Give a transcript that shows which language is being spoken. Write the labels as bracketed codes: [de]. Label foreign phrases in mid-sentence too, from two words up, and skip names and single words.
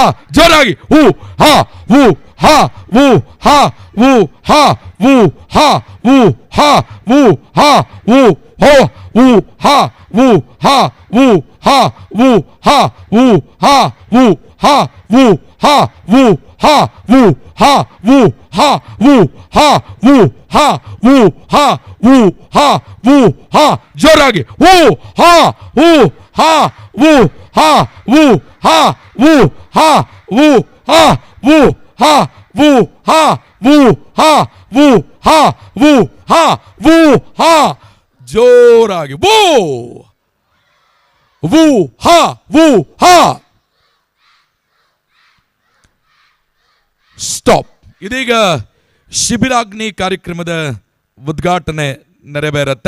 [kn] ಜೋರಾಗಿ ಹೂ ಹಾ ಹೂ ಹಾ ಹೂ ಹಾ ಹೂ ಹಾ ಹೂ ಹಾ ಹೂ ಹಾ ಹೂ ಹಾ ಹೂ ಹೋ ಹೂ ಹಾ ಹೂ ಹಾ ಹೂ ಹಾ ಹೂ ಹಾ ಹೂ ಹಾ ಹೂ ಹಾ ಹೂ ಹಾ ಹೂ ಹಾ ಹೂ ಹಾ ಹೂ ಹಾ ಹೂ ಹಾ ಹೂ ಹಾ ಹೂ ಹಾ ಹೂ ಹಾ ಹೂ ಹಾ. ಜೋರಾಗಿ ಹೂ ಹಾ ಹೂ ಹಾ ಹೂ ಹಾ ಹೂ ಹಾ ಹೂ ಹಾ ಹೂ ಹಾ ಹೂ ಹಾ ಹೂ ಹಾ ಹೂ ಹಾ ಹೂ ಹಾ ಹೂ ಹಾ ಹೂ ಹಾ. ಜೋರಾಗಿ ವೂ ವೂ ಹಾ ವೂ ಹಾ. ಸ್ಟಾಪ್. ಇದೀಗ ಶಿಬಿರಾಗ್ನಿ ಕಾರ್ಯಕ್ರಮದ ಉದ್ಘಾಟನೆ ನೆರವೇರುತ್ತೆ.